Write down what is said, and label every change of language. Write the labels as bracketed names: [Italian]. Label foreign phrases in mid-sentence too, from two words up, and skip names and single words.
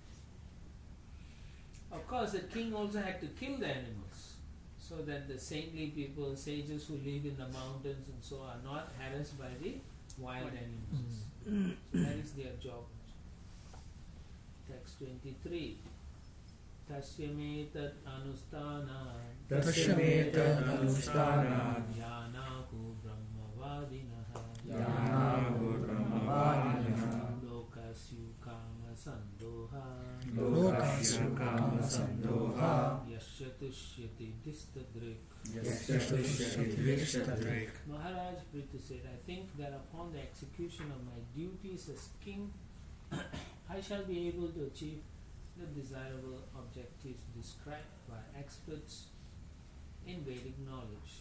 [English] Of course, the king also had to kill the animals, so that the saintly people, sages who live in the mountains and so are not harassed by the wild animals. So that is their job. Text 23. [Sanskrit] तस्यैतत् अनुष्ठान तस्यैतत् अनुष्ठान यदाहुः ब्रह्मवादिनः यदाहुः ब्रह्मवादिनः लोकाः स्युः कामसन्दोहाः लोकाः स्युः कामसन्दोहाः यस्य तुष्यति दिष्टदृक्. [English] Maharaj Prithu said, I think that upon the execution of my duties as king, I shall be able to achieve the desirable objectives described by experts in Vedic knowledge.